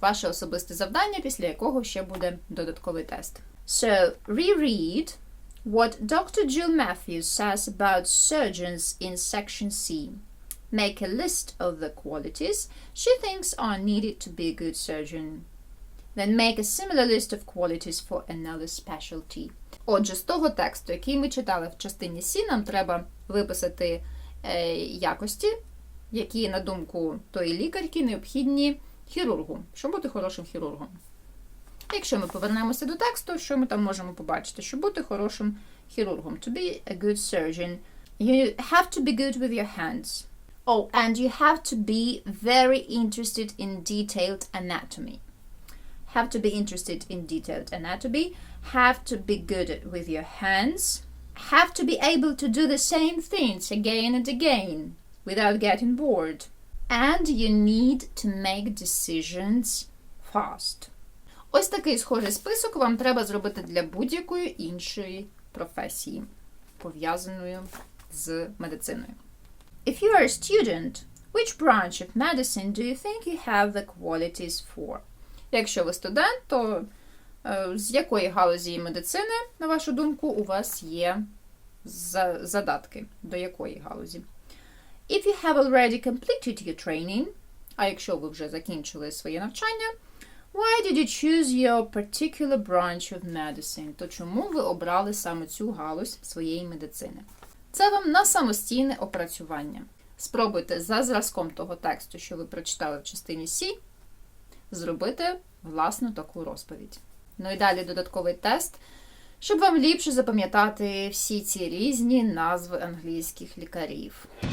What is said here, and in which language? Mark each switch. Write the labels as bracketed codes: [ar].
[uk] Ваше особисте завдання, після якого ще буде додатковий тест. [en] So, reread what Dr. Jill Matthews says about surgeons in section C. Make a list of the qualities she thinks are needed to be a good surgeon. Then make a similar list of qualities for another specialty. [uk] Отже, з того тексту, який ми читали в частині С, нам треба виписати якості, які, на думку тої лікарки, необхідні хірургу, щоб бути хорошим хірургом. Якщо ми повернемося до тексту, що ми там можемо побачити? Щоб бути хорошим хірургом. [en] To be a good surgeon, you have to be good with your hands. Oh, and you have to be very interested in detailed anatomy. Have to be interested in detailed anatomy, have to be good with your hands, have to be able to do the same things again and again without getting bored. And you need to make decisions fast. [uk] Ось такий схожий список вам треба зробити для будь-якої іншої професії, пов'язаної з медициною. [en] If you are a student, which branch of medicine do you think you have the qualities for? [uk] Якщо ви студент, то з якої галузі медицини, на вашу думку, у вас є задатки? До якої галузі? [en] If you have already completed your training, [uk] а якщо ви вже закінчили своє навчання, [en] why did you choose your particular branch of medicine? [uk] То чому ви обрали саме цю галузь своєї медицини? Це вам на самостійне опрацювання. Спробуйте за зразком того тексту, що ви прочитали в частині С, зробити власну таку розповідь. Ну і далі додатковий тест, щоб вам ліпше запам'ятати всі ці різні назви англійських лікарів.